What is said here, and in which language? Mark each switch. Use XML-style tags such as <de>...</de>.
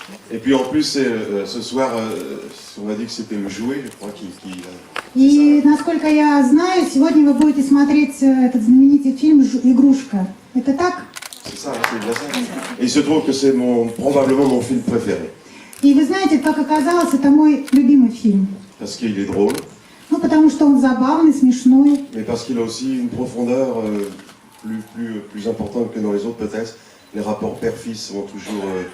<fr>Et puis en plus, ce soir, on m'a dit que c'était le jouet, je crois, qui</fr> <ru>И, насколько я знаю, сегодня вы будете смотреть этот знаменитый фильм «Игрушка». Это так?</ru> <fr>C'est ça, c'est bien ça. Et il se trouve que c'est probablement mon film préféré.</fr> <ru>И вы знаете, как оказалось, это мой любимый фильм.</ru> <fr>Parce qu'il est drôle.</fr> <ru>Ну, потому что он забавный, смешной.</ru> <fr>Mais parce qu'il a aussi une profondeur plus importante que dans les autres peut-être. Les rapports père-fils sont toujours...</fr>